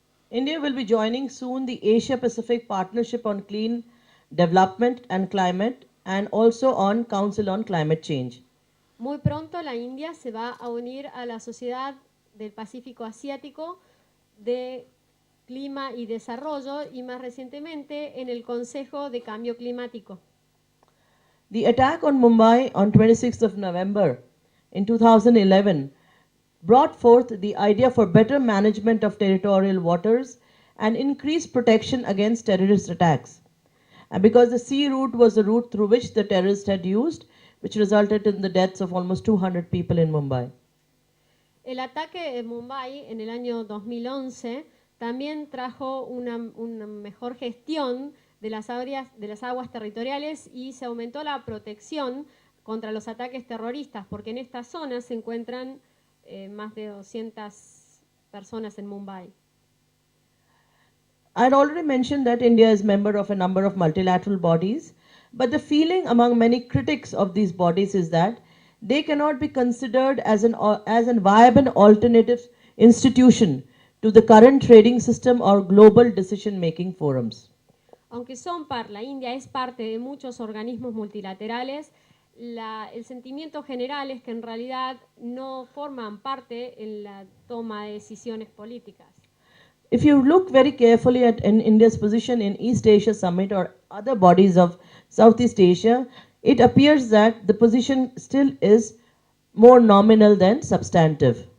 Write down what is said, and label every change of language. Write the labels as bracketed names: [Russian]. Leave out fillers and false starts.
[English] India will be joining soon the Asia-Pacific Partnership on Clean Development and Climate and also on Council on Climate Change. [Spanish] Muy pronto la India se va a unir a la Sociedad del Pacífico Asiático de Clima y Desarrollo y más recientemente en el Consejo de Cambio Climático. [English] The attack on Mumbai on 26th of November in 2011 brought forth the idea for better management of territorial waters and increased protection against terrorist attacks. And because the sea route was the route through which the terrorists had used, which resulted in the deaths of almost 200 people in Mumbai. [Spanish] El ataque en Mumbai en el año 2011 también trajo una mejor gestión de las aguas territoriales y se aumentó la protección contra los ataques terroristas, porque en esta zona se encuentran más de 200 personas en Mumbai. [English] I had already mentioned that India is member of a number of multilateral bodies, but the feeling among many critics of these bodies is that they cannot be considered as an viable alternative institution to the current trading system or global decision-making forums. [Spanish] Aunque la India es parte de muchos organismos multilaterales, el sentimiento general es que en realidad no forman parte en la toma de decisiones políticas. [English] If you look very carefully at India's position in East Asia Summit or other bodies of Southeast Asia, it appears that the position still is more nominal than substantive.